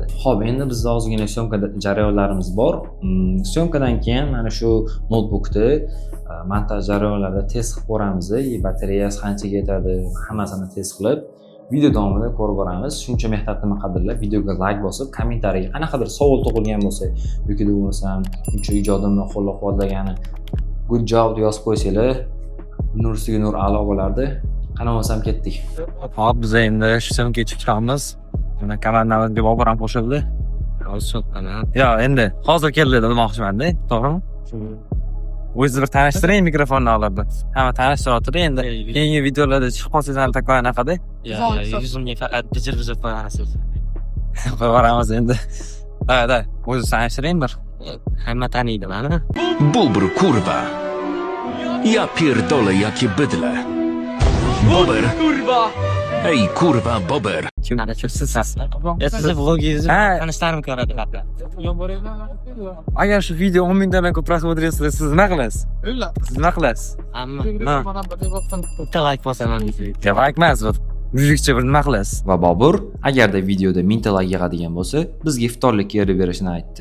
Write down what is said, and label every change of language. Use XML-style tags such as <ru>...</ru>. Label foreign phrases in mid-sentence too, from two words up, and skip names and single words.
<uz>Xo'p, endi bizda ozgina syomka jarayonlarimiz bor. Syomkadan keyin mana shu notebookni montaj jarayonlarida test qilib ko'ramiz, batareyasi qanchaga yetadi, hammasini test qilib video davomida ko'rib boramiz. Shuncha mehnatni qadrlab, videoga like bosib, kommentariyaga qanaqadir savol tug'ilgan bo'lsa yoki bo'lmasam, uncha ijodimni qo'llab-quvvatlagani</uz> <en>good job</en> <uz>deb yozib qo'ysanglar, nur ustiga nur a'lo bo'lardi. Qani bo'lsam ketdik. Hop, biz endi shu syomkaga chiqamiz. Mana komandamizga Bobur ham qo'shildi. Yo, endi hozir keldi demoqchiman-da, to'g'rimi? O'zingizni bir tanishtiring mikrofonni olib. Hamma tanishtirib endi keyingi videolarda chiqib qolsangiz ham takoy anaqada. Yuzimga faqat bijir-bijir qo'yasiz. Qo'yamiz endi. Da, o'zingizni tanishtiring bir. Hamma taniydi meni.</uz> <pl>Bobr kurwa. Ja pierdolę jakie bydle. Bober. Kurwa. Ej kurwa Bober.</pl> <uz>Kimlar siz? Siz vlogingizni tanishlarim ko'radi. Agar shu video 10 mingdan ko'p prosmotr etsa, siz nima qilasiz? Siz nima qilasiz? Hamma. Bitta like bosaman. Like emas, mujikcha bir nima qilasiz? Va Bobur agarda videoda 1000 ta like yig'adigan bo'lsa, bizga iftorlikka erib berishini aytdi.</uz>